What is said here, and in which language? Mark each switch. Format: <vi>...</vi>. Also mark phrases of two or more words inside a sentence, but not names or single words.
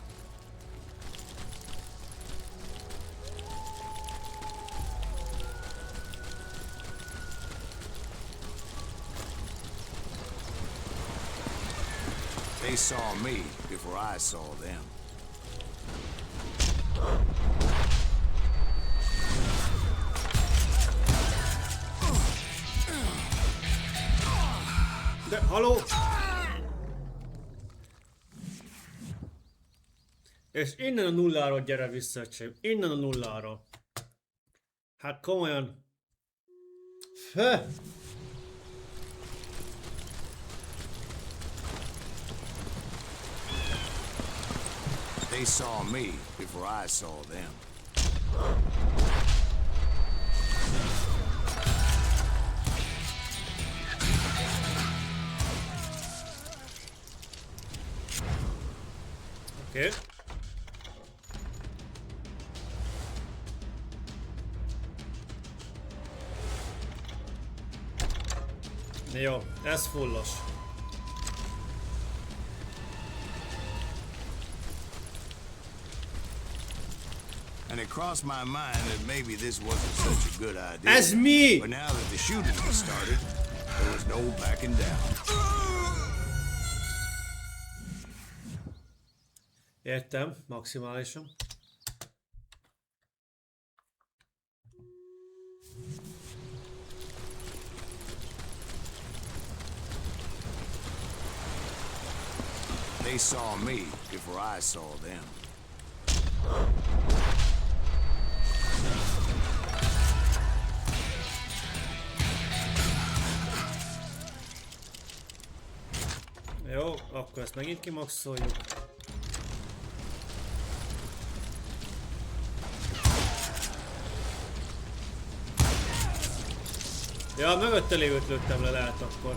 <en>They saw me before I saw them.</en> <hu>De, haló? És innen a nulláról gyere vissza, öcsém. Innen a nulláról. Hát komolyan. Fö!</hu> <en>They saw me before I saw them.</en> <hu>Oké. Jó, ez fullos.</hu> <en>And it crossed my mind that maybe this wasn't such a good idea.</en> <hu>Ez mi?</hu> <en>But now that the shooting was started, there was no backing down.</en> <hu>Értem, maximálisan.</hu> <en>They saw me before I saw them.</en> <hu>Jó, akkor ezt megint kimaxoljuk. Ja, mögötte lévőt lőttem le, lehet akkor.</hu>